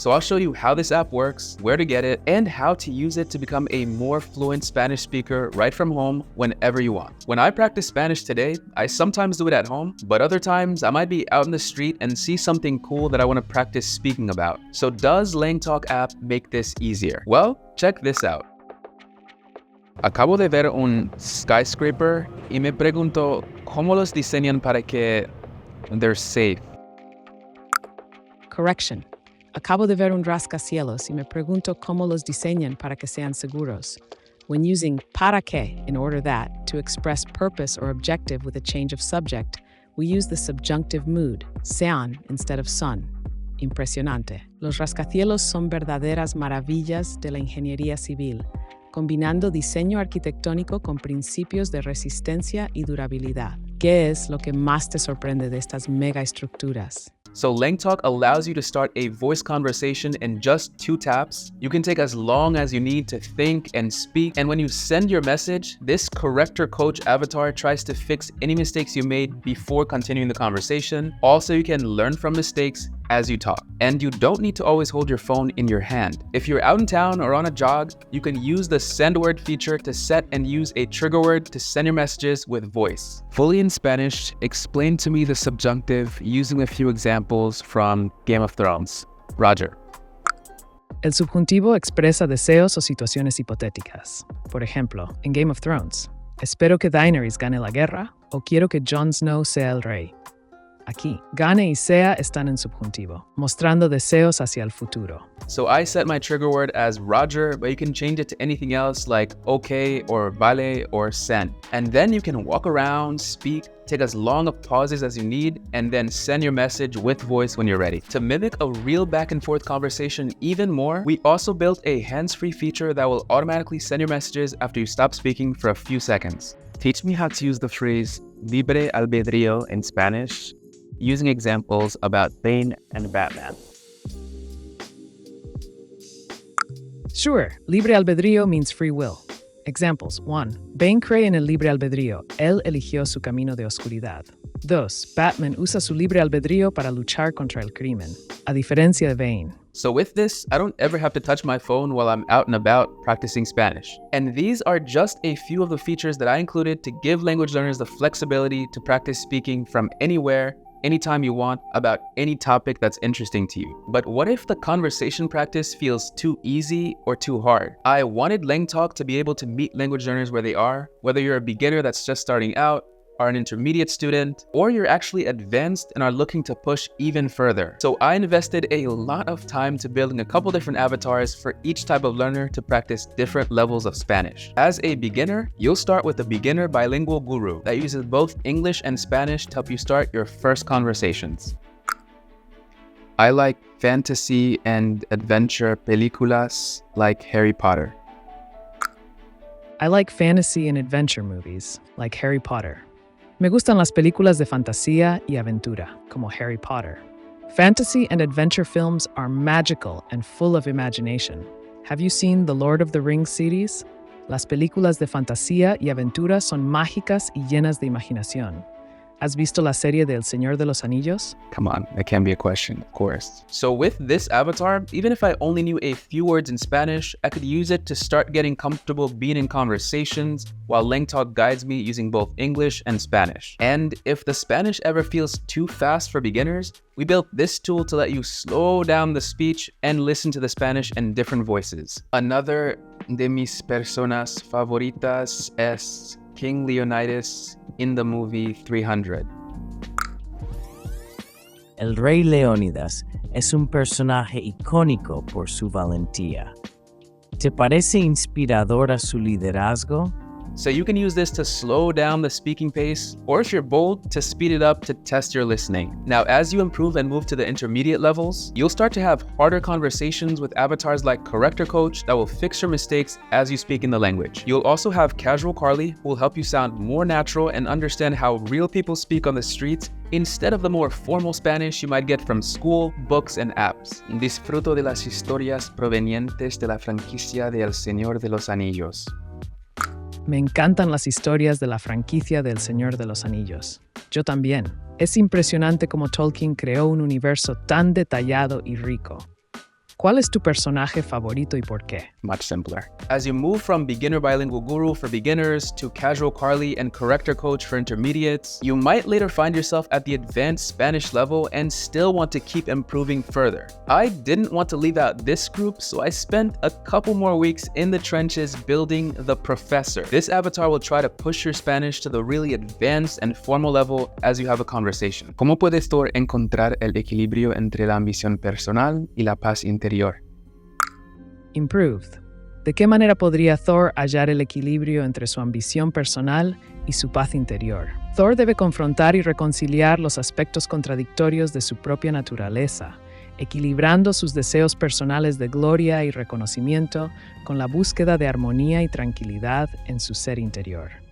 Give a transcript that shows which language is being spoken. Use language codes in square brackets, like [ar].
[en] So I'll show you how this app works, where to get it, and how to use it to become a more fluent Spanish speaker right from home whenever you want. When I practice Spanish today, I sometimes do it at home, but other times I might be out in the street and see something cool that I want to practice speaking about. So does LangTalk app make this easier? Well, check this out. [es] Acabo de ver un skyscraper y me pregunto cómo los diseñan para que they're safe. [en] Correction. [es] Acabo de ver un rascacielos y me pregunto cómo los diseñan para que sean seguros. [en] When using para que in order that to express purpose or objective with a change of subject, we use the subjunctive mood, sean instead of son. [es] Impresionante. Los rascacielos son verdaderas maravillas de la ingeniería civil, combinando diseño arquitectónico con principios de resistencia y durabilidad. ¿Qué es lo que más te sorprende de estas megaestructuras? [en] So LangTalk allows you to start a voice conversation in just 2 taps. You can take as long as you need to think and speak. And when you send your message, this corrector coach avatar tries to fix any mistakes you made before continuing the conversation. Also, you can learn from mistakes as you talk. And you don't need to always hold your phone in your hand. If you're out in town or on a jog, you can use the send word feature to set and use a trigger word to send your messages with voice. Fully in Spanish, explain to me the subjunctive using a few examples from Game of Thrones. Roger. [es] El subjuntivo expresa deseos o situaciones hipotéticas. Por ejemplo, en Game of Thrones, espero que Daenerys gane la guerra o quiero que Jon Snow sea el rey. Aquí, gane y sea están en subjuntivo, mostrando deseos hacia el futuro. [en] So I set my trigger word as Roger, but you can change it to anything else like okay or vale or send. And then you can walk around, speak, take as long of pauses as you need, and then send your message with voice when you're ready. To mimic a real back and forth conversation even more, we also built a hands-free feature that will automatically send your messages after you stop speaking for a few seconds. Teach me how to use the phrase libre albedrío in Spanish, using examples about Bane and Batman. Sure, libre albedrío means free will. Examples: 1. [es] Bane cree en el libre albedrío. Él eligió su camino de oscuridad. 2. Batman usa su libre albedrío para luchar contra el crimen, a diferencia de Bane. [en] So with this, I don't ever have to touch my phone while I'm out and about practicing Spanish. And these are just a few of the features that I included to give language learners the flexibility to practice speaking from anywhere, anytime you want, about any topic that's interesting to you. But what if the conversation practice feels too easy or too hard? I wanted LangTalk to be able to meet language learners where they are, whether you're a beginner that's just starting out, are an intermediate student, or you're actually advanced and are looking to push even further. So I invested a lot of time to building a couple different avatars for each type of learner to practice different levels of Spanish. As a beginner, you'll start with the Beginner Bilingual Guru that uses both English and Spanish to help you start your first conversations. I like fantasy and adventure películas like Harry Potter. I like fantasy and adventure movies, like Harry Potter. [es] Me gustan las películas de fantasía y aventura, como Harry Potter. [en] Fantasy and adventure films are magical and full of imagination. Have you seen the Lord of the Rings series? [es] Las películas de fantasía y aventura son mágicas y llenas de imaginación. ¿Has visto la serie de El Señor de los Anillos? [en] Come on, that can be a question, of course. So with this avatar, even if I only knew a few words in Spanish, I could use it to start getting comfortable being in conversations while LangTalk guides me using both English and Spanish. And if the Spanish ever feels too fast for beginners, we built this tool to let you slow down the speech and listen to the Spanish in different voices. Another de mis personas favoritas es King Leonidas in the movie 300? [es] El Rey Leónidas es un personaje icónico por su valentía. ¿Te parece inspiradora su liderazgo? [en] So you can use this to slow down the speaking pace, or if you're bold, to speed it up to test your listening. Now, as you improve and move to the intermediate levels, you'll start to have harder conversations with avatars like Corrector Coach that will fix your mistakes as you speak in the language. You'll also have Casual Carly, who will help you sound more natural and understand how real people speak on the streets instead of the more formal Spanish you might get from school, books, and apps. [es] Disfruto de las historias provenientes de la franquicia de El Señor de los Anillos. Me encantan las historias de la franquicia del Señor de los Anillos. Yo también. Es impresionante cómo Tolkien creó un universo tan detallado y rico. ¿Cuál es tu personaje favorito y por qué? [en] Much simpler. As you move from beginner bilingual guru for beginners to casual Carly and corrector coach for intermediates, you might later find yourself at the advanced Spanish level and still want to keep improving further. I didn't want to leave out this group, so I spent a couple more weeks in the trenches building the professor. This avatar will try to push your Spanish to the really advanced and formal level as you have a conversation. [es] ¿Cómo puede Thor encontrar el equilibrio entre la ambición personal y la paz interior? [en] Improved. [es] ¿De qué manera podría Thor hallar el equilibrio entre su ambición personal y su paz interior? Thor debe confrontar y reconciliar los aspectos contradictorios de su propia naturaleza, equilibrando sus deseos personales de gloria y reconocimiento con la búsqueda de armonía y tranquilidad en su ser interior.